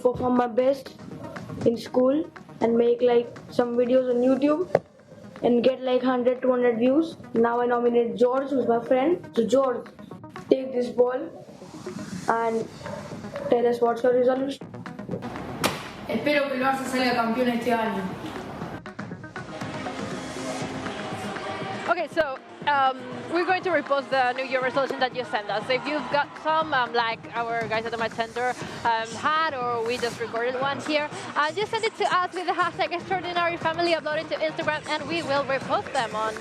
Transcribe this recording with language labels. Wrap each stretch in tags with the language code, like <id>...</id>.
<en>perform my best in school and make like some videos on YouTube and get like 100-200 views. Now I nominate George, who's my friend. So George, take this ball and tell us what's your resolution.</en> <es>Espero que el Barça salga campeón este año.</es> <en>Okay, so we're going to repost the New Year resolution that you sent us. If you've got some, like our guys at the Match Center had, or we just recorded one here, just send it to us with the hashtag Extraordinary Family, upload it to Instagram, and we will repost them on.</en>